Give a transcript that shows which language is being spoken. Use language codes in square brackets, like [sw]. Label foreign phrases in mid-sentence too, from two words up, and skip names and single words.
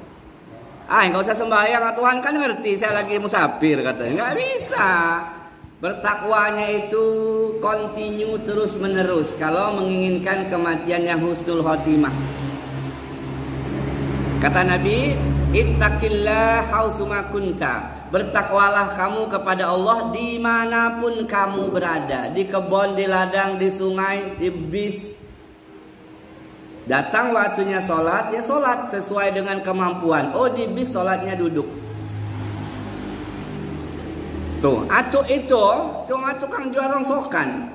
[id] Nggak usah sembahyang, Tuhan kan ngerti saya lagi musafir katanya. Nggak bisa. Bertakwanya itu continue terus menerus kalau menginginkan kematian yang husnul khotimah. Kata Nabi, [ar] اتق الله حيثما كنت. [id] Bertakwalah kamu kepada Allah dimanapun kamu berada. Di kebun, di ladang, di sungai, di bis. Datang waktunya sholat, ya sholat sesuai dengan kemampuan. Oh di bis sholatnya duduk. Tuh, atuk itu, tukang jual rongsokan.